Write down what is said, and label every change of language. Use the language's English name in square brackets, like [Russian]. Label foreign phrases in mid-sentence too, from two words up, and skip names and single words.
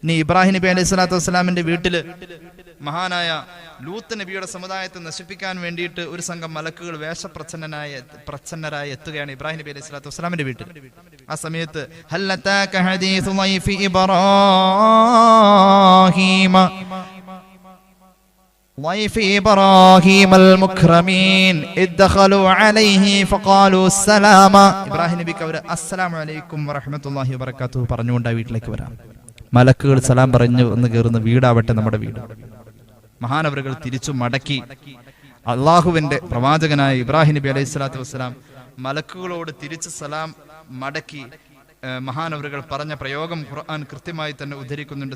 [Malayalam] ഇനി ഇബ്രാഹിം നബി [Arabic] عليه الصلاة والسلام [Malayalam] വീട്ടില് മഹാനായ ലൂത്ത് നബിയുടെ സമുദായത്തെ നശിപ്പിക്കാൻ വേണ്ടിയിട്ട് ഒരു സംഘം മലക്കുകൾ പ്രച്ഛന്നരായി എത്തുകയാണ് ഇബ്രാഹിം നബി [Arabic] عليه الصلاة والسلام [Malayalam] വീട്ടിൽ. ആ സമയത്ത് [Arabic] هل أتاك حديث ضيف إبراهيم ضيف إبراهيم المكرمين إذ دخلوا عليه فقالوا السلام. [Malayalam] ഇബ്രാഹിം നബിക്ക് അവർ [Arabic] السلام عليكم ورحمة الله وبركاته [Malayalam] പറഞ്ഞുകൊണ്ട് ആ വീട്ടിലേക്ക് വരാം. മലക്കുകൾ സലാം പറഞ്ഞു എന്ന് കയറുന്ന വീടാവട്ടെ നമ്മുടെ വീട്. മഹാനവറുകൾ തിരിച്ചു മടക്കി അള്ളാഹുവിന്റെ പ്രവാചകനായ ഇബ്രാഹിം നബി [Arabic] عليه الصلاة والسلام [Malayalam] മലക്കുകളോട് തിരിച്ച് സലാം മടക്കി മഹാനവറുകൾ പറഞ്ഞ പ്രയോഗം ഖുർആൻ കൃത്യമായി തന്നെ ഉദ്ധരിക്കുന്നുണ്ട്.